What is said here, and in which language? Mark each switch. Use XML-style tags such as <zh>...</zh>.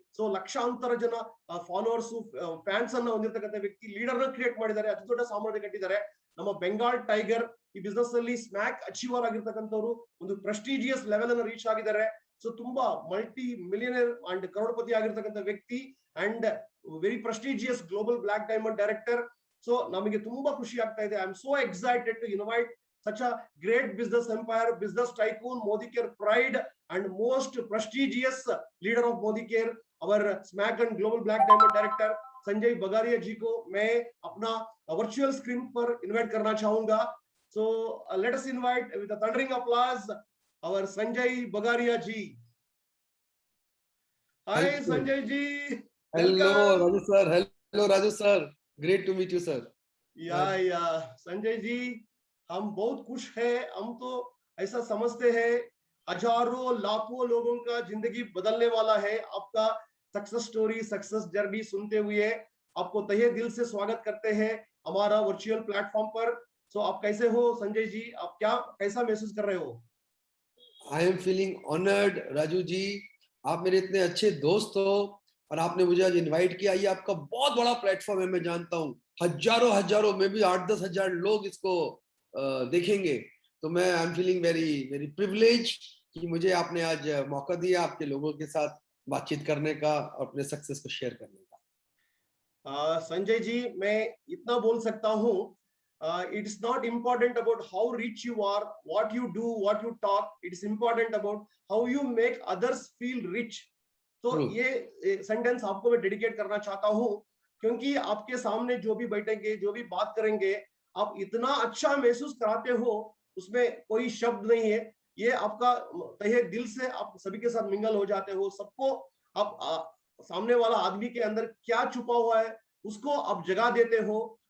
<kn>So ಲಕ್ಷಾಂತರ ಜನ followers, fans ಅನ್ನ ಹೊಂದಿರತಕ್ಕಂಥ ವ್ಯಕ್ತಿ, ಲೀಡರ್ ನ ಕ್ರಿಯೇಟ್ ಮಾಡಿದ್ದಾರೆ. ಅತಿ ದೊಡ್ಡ ಸಾಮ್ರಾಜ್ಯ ಕಟ್ಟಿದ್ದಾರೆ. ನಮ್ಮ ಬೆಂಗಾಲ್ ಟೈಗರ್ ಈ ಬಿಸ್ನೆಸ್ ಅಲ್ಲಿ ಸ್ಮ್ಯಾಕ್ ಅಚೀವರ್ ಆಗಿರ್ತಕ್ಕಂಥವ್ರು, ಒಂದು ಪ್ರೆಸ್ಟೀಜಿಯಸ್ ಲೆವೆಲ್ ಅನ್ನು ರೀಚ್ ಆಗಿದ್ದಾರೆ. ಸೊ ತುಂಬಾ ಮಲ್ಟಿ ಮಿಲಿಯನರ್ ಅಂಡ್ ಕರೋಡ್ಪತಿ ಆಗಿರ್ತಕ್ಕಂಥ ವ್ಯಕ್ತಿ and very prestigious global block diamond director. So ನಮಗೆ ತುಂಬಾ ಖುಷಿ ಆಗ್ತಾ ಇದೆ.</kn> <en>I am so excited to invite such a great business empire, business tycoon, Modi Care pride and most prestigious leader of Modi Care, our smack and global black diamond director Sanjay Bagaria ji को</en> <hi>मैं अपना virtual screen पर invite करना चाहूंगा.</hi> <en>So let us invite with a thundering applause our Sanjay Bagaria ji. Hi Sanjay ji. Hello Raju sir. Hello Raju sir. Great to meet you sir.</en> <hi>Yeah Sanjay ji, हम बहुत खुश है. हम तो ऐसा समझते हैं हजारों लाखों लोगों का जिंदगी बदलने वाला है आपका सक्सेस स्टोरी, सक्सेस जर्नी सुनते हुए आपको तहे दिल से स्वागत करते हैं हमारा वर्चुअल प्लेटफॉर्म पर. सो आप कैसे हो संजय जी? आप कैसा महसूस कर रहे हो?</hi> <en>I am feeling honored Raju ji.</en> <hi>आप मेरे इतने अच्छे दोस्त हो और आपने मुझे आज इनवाइट किया. ये आपका बहुत बड़ा प्लेटफॉर्म है, मैं जानता हूँ. हजारों में भी 8-10 हजार लोग इसको देखेंगे. तो मैं</hi> <en>I am feeling very privilege</en> <hi>कि मुझे आपने आज मौका दिया आपके लोगों के साथ बातचीत करने का और अपने सक्सेस को शेयर करने का.</hi> <en>Sanjay ji,</en> <hi>मैं इतना बोल सकता हूँ,</hi> <en>it is not important about how rich you are, what you do, what you talk. It is important about how you make others feel rich.</en> <hi>तो ये सेंटेंस आपको मैं डेडिकेट करना चाहता हूँ, क्योंकि आपके सामने जो भी बैठेंगे, जो भी बात करेंगे, आप इतना अच्छा महसूस कराते हो, उसमें कोई शब्द नहीं है. ये आपका तहे दिल से आप सभी के साथ मिंगल हो जाते हो. सबको आप सामने वाला आदमी के अंदर क्या छुपा हुआ है उसको आप जगा देते हो.</hi>